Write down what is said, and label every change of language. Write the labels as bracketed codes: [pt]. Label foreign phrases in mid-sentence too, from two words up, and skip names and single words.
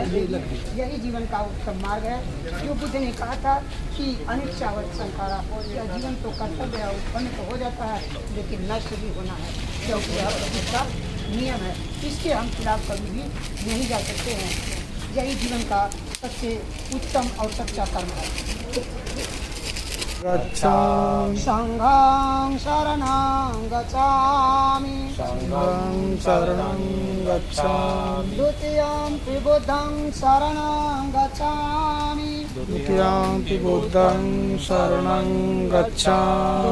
[hi] यही जीवन का उत्तम मार्ग है। जो बुद्ध ने कहा था कि [pi] अनिच्छावत संखारा, [hi] यह जीवन तो कर्तव्य है, उत्पन्न तो हो जाता है लेकिन नष्ट भी होना है, क्योंकि यह प्रकृति का नियम है। इसके हम खिलाफ कभी भी नहीं जा सकते हैं। यही जीवन का सबसे उत्तम और सच्चा कर्म है। [pi] गच्छामि संघं शरणं गच्छामि संघं शरणं गच्छामि द्वितीयं बुद्धं शरणं गच्छामि द्वितीयं बुद्धं शरणं गच्छामि